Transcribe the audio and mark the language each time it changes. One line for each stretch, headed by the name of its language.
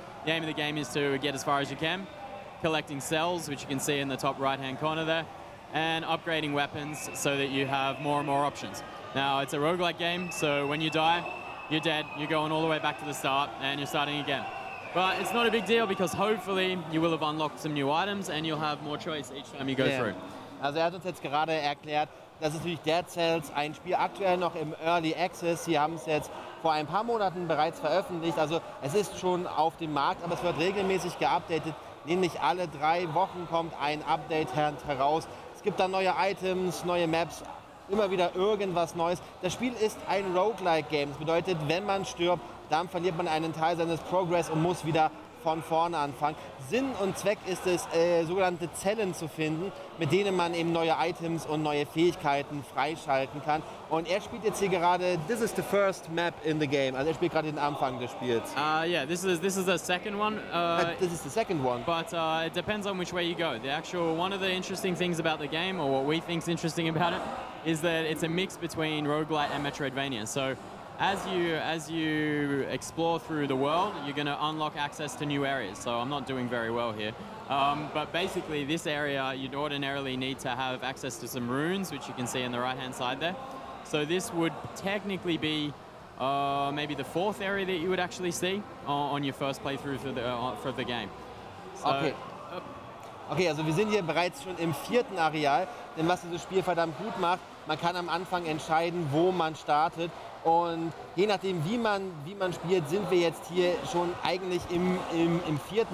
English: The aim of the game is to get as far as you can, collecting cells, which you can see in the top right-hand corner there, and upgrading weapons so that you have more and more options. Now, it's a roguelike game, so when you die, you're dead. You're going all the way back to the start, and you're starting again. But it's not a big deal, because hopefully you will have unlocked some new items, and you'll have more choice each time you go through.
German: Also hat uns jetzt gerade erklärt, das ist natürlich Dead Cells, ein Spiel aktuell noch im Early Access. Sie haben es jetzt vor ein paar Monaten bereits veröffentlicht. Also es ist schon auf dem Markt, aber es wird regelmäßig geupdatet. Nämlich alle 3 Wochen kommt ein Update heraus. Es gibt dann neue Items, neue Maps, immer wieder irgendwas Neues. Das Spiel ist ein Roguelike-Game. Das bedeutet, wenn man stirbt, dann verliert man einen Teil seines Progress und muss wieder von vorne anfangen. Sinn und Zweck ist es, sogenannte Zellen zu finden, mit denen man eben neue Items und neue Fähigkeiten freischalten kann. Und er spielt jetzt hier gerade,
English: this is the first map in the game.
German: Also er spielt gerade den Anfang des Spiels.
English: Yeah, this is the second one. This is the second one. But it depends on which way you go. One of the interesting things about the game, or what we think is interesting about it, is that it's a mix between roguelite and Metroidvania. So as you explore through the world, you're going to unlock access to new areas. So I'm not doing very well here. But basically this area, you'd ordinarily need to have access to some runes, which you can see on the right-hand side there. So this would technically be maybe the 4th area that you would actually see on your first playthrough for the game. So, okay.
German: Okay, also wir sind hier bereits schon im 4. Areal, denn was dieses Spiel verdammt gut macht, man kann am Anfang entscheiden, wo man startet, und je nachdem, wie man spielt, sind wir jetzt hier schon eigentlich im 4.